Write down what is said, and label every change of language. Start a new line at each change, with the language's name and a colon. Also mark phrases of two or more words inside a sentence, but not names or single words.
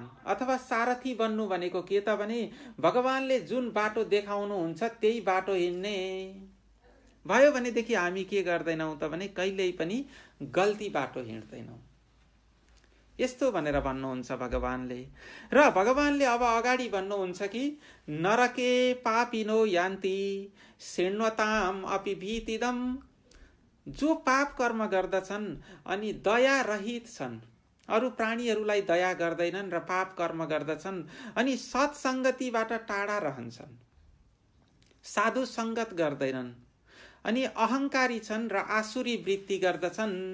Nepali: अथवा सारथी बन्नु भनेको के त भने भगवानले जुन बाटो देखाउनुहुन्छ त्यही बाटो हिँड्ने भयो भनेदेखि हामी के गर्दैनौँ त भने कहिल्यै पनि गल्ती बाटो हिँड्दैनौँ, यस्तो भनेर भन्नुहुन्छ भगवानले। र भगवानले अब अगाडि भन्नुहुन्छ कि
Sanskrit: नरके पापिनो यान्ति शृण्वताम अपि भीतिदम,
Nepali: जो पाप कर्म गर्दछन् अनि दया रहित छन् अरू प्राणीहरूलाई दया गर्दैनन् र पाप कर्म गर्दछन् अनि सत्सङ्गतिबाट टाढा रहन्छन्, साधु सङ्गत गर्दैनन् अनि अहङ्कारी छन् र आसुरी वृत्ति गर्दछन्।